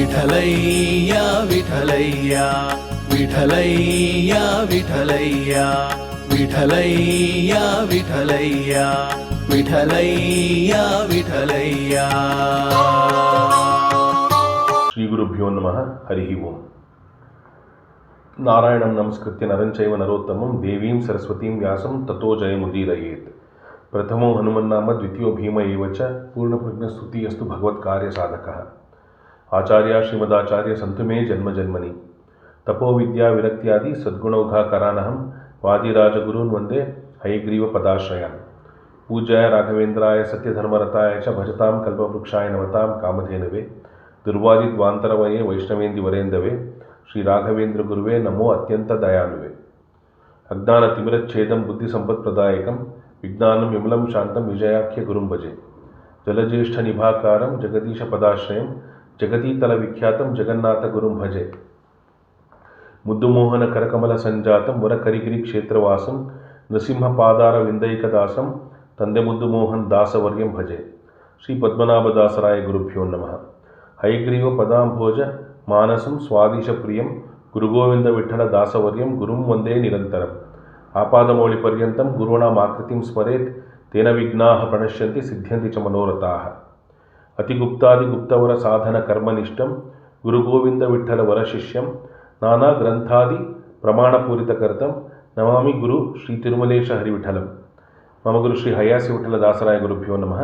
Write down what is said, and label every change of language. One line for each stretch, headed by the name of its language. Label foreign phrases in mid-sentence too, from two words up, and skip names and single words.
Sanskrit: ವಿಠಲಯ್ಯ ವಿಠಲಯ್ಯ ವಿಠಲಯ್ಯ ವಿಠಲಯ್ಯ ವಿಠಲಯ್ಯ ವಿಠಲಯ್ಯ ವಿಠಲಯ್ಯ ವಿಠಲಯ್ಯ. ಶ್ರೀ ಗುರುಭ್ಯೋ ನಮಃ. ಹರಿ ಓಂ. ನಾರಾಯಣಂ ನಮಸ್ಕೃತ್ಯ ನರಂ ಚೈವ ನರೋತ್ತಮಂ ದೇವೀಂ ಸರಸ್ವತೀಂ ವ್ಯಾಸಂ ತಥೋ ಜಯಮುದೀರಯೇತ್. ಪ್ರಥಮೋ ಹನುಮನ್ನಾಮ ದ್ವಿತೀಯೋ ಭೀಮ ಏವ ಚ ಪೂರ್ಣಪ್ರಜ್ಞಸ್ತುತಿಯಸ್ತು ಭಗವತ್ಕಾರ್ಯಸಾಧಕಃ. ಆಚಾರ್ಯ ಶ್ರೀಮದಾಚಾರ್ಯ ಸಂತು ಮೇ ಜನ್ಮಜನ್ಮನಿ. ತಪೋವಿದ್ಯಾ ವಿರಕ್ತ್ಯಾದಿ ಸದ್ಗುಣೌಘಾಕರಾನಹಂ ವಾದಿರಾಜಗುರೂನ್ ವಂದೇ ಹಯಗ್ರೀವ ಪದಾಶ್ರಯಾನ್. ಪೂಜ್ಯಾಯ ರಾಘವೇಂದ್ರಾಯ ಸತ್ಯಧರ್ಮರತಾಯ ಚ ಭಜತಾಂ ಕಲ್ಪವೃಕ್ಷಾಯ ನಮತಾಂ ಕಾಮಧೇನವೇ. ದುರ್ವಾದಿದ್ವಾಂತರವಯೇ ವೈಷ್ಣವೇಂದಿವರೇಂದವೇ. ಶ್ರೀ ರಾಘವೇಂದ್ರ ಗುರುವೇ ನಮೋ ಅತ್ಯಂತ ದಯಾಳುವೆ. ಅಜ್ಞಾನ ತಿಮಿರಚ್ಛೇದಂ ಬುದ್ಧಿ ಸಂಪತ್ಪ್ರದಾಯಕಂ ವಿಜ್ಞಾನಂ ವಿಮಲಂ ಶಾಂತಂ ವಿಜಯಾಖ್ಯ ಗುರುಂ ಭಜೆ. ಜಲಜ್ಯೇಷ್ಠ ನಿಭಾಕಾರಂ ಜಗದೀಶ ಪದಾಶ್ರಯಂ ಜಗತೀತಲ ವಿಖ್ಯಾತಂ ಜಗನ್ನಾಥ ಗುರುಂ ಭಜೆ. ಮುದ್ದುಮೋಹನ ಕರಕಮಲ ಸಂಜಾತಂ ವರ ಕರಿಗಿರಿ ಕ್ಷೇತ್ರವಾಸಂ ನೃಸಿಂಹ ಪಾದಾರ ವಿಂದೈಕದಾಸಂ ತಂದೆ ಮುದ್ದುಮೋಹನ್ ದಾಸವರ್ಯಂ ಭಜೆ. ಶ್ರೀ ಪದ್ಮನಾಭದಾಸರಾಯ ಗುರುಭ್ಯೋ ನಮಃ. ಹಯಗ್ರೀವ ಪದಾಂಭೋಜ ಮಾನಸಂ ಸ್ವಾದೀಶ ಪ್ರಿಯಂ ಗುರುಗೋವಿಂದ ವಿಠಲ ದಾಸವರ್ಯಂ ಗುರುಂ ವಂದೇ ನಿರಂತರಂ. ಆಪಾದಮೌಳಿ ಪರ್ಯಂತಂ ಗುರುಣಾಮಾಕೃತಿಂ ಸ್ಮರೇತ್ ತೇನ ವಿಘ್ನಾಃ ಪ್ರಣಶ್ಯಂತಿ ಸಿದ್ಧ್ಯಂತಿ ಚ ಮನೋರಥಾಃ. ಅತಿಗುಪ್ತಾದಿಗುಪ್ತವರ ಸಾಧನ ಕರ್ಮನಿಷ್ಠಂ ಗುರುಗೋವಿಂದ ವಿಠಲ ವರಶಿಷ್ಯಂ ನಾನಾ ಗ್ರಂಥಾದಿ ಪ್ರಮಾಣಪೂರಿತಕರ್ತಂ ನಮಾಮಿ ಗುರು ಶ್ರೀ ತಿರುಮಲೇಶ ಹರಿವಿಠಲಂ. ಮಮ ಗುರು ಶ್ರೀ ಹಯಾಸಿ ವಿಠಲ ದಾಸರಾಯ ಗುರುಭ್ಯೋ ನಮಃ.